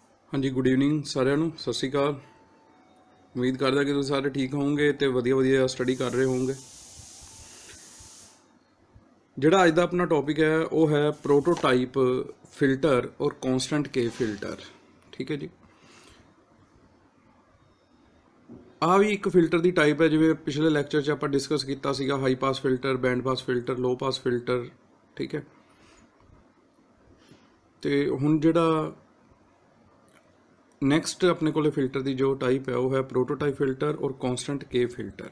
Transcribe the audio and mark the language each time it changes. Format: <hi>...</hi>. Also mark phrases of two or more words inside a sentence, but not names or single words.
<pa>ਹਾਂ ਜੀ,</pa> <en>good evening</en> <pa>साਰਿਆਂ ਨੂੰ ਸਤਿ ਸ਼੍ਰੀ ਅਕਾਲ। ਉਮੀਦ ਕਰਦਾ ਕਿ ਤੁਸੀਂ ਸਾਰੇ ਠੀਕ ਹੋਵੋਗੇ ਤੋ ਵਧੀਆ ਵਧੀਆ ਸਟੱਡੀ ਕਰ ਰਹੇ ਹੋਵੋਗੇ। ਜਿਹੜਾ ਅੱਜ ਦਾ ਅਪਨਾ ਟੌਪਿਕ ਹੈ ਵੋ ਹੈ</pa> <en>prototype filter</en> <pa>और</pa> <en>constant k filter.</en> <pa>ਠੀਕ ਹੈ ਜੀ, ਆ ਭੀ ਏਕ ਫਿਲਟਰ ਕੀ ਟਾਈਪ ਹੈ ਜਿਵੇਂ ਪਿਛਲੇ ਲੈਕਚਰ ਚ ਆਪਾਂ ਡਿਸਕਸ ਕੀਤਾ ਸੀਗਾ,</pa> <en>high pass filter, band pass filter, low pass filter.</en> <pa>ਠੀਕ ਹੈ, ਤੋ ਹੁਣ ਜਿਹੜਾ ਨੈਕਸਟ ਅਪਨੇ ਕੋ ਫਿਲਟਰ ਕੀ ਜੋ ਟਾਈਪ ਹੈ ਵਹ ਹੈ</pa> <en>prototype filter</en> <pa>और</pa> <en>constant k filter.</en>